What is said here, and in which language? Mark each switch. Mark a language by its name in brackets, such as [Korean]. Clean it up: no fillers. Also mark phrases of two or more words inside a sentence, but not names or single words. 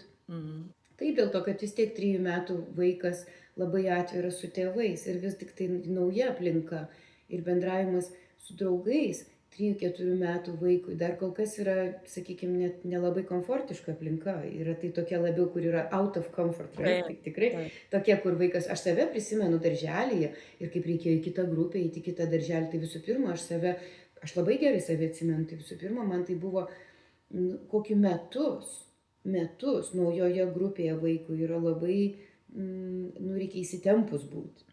[Lithuanian] Taip, dėl to, kad vis tiek 3 metų vaikas labai atviras su tėvais ir vis tik tai nauja aplinka ir bendravimas su draugais 3-4 metų vaikui dar kol kas yra, sakykime, net nelabai komfortiška aplinka. Yra tai tokia labiau, kur yra [English] out of comfort. [Lithuanian] Tikrai tokia, kur vaikas, aš save prisimenu darželyje ir kaip reikėjo į kitą grupę, į kitą darželį, tai visų pirma, aš labai gerai save atsimenu, tai visų pirma, man tai buvo kokį metus naujoje grupėje vaikų yra labai, reikia įsitempus būti.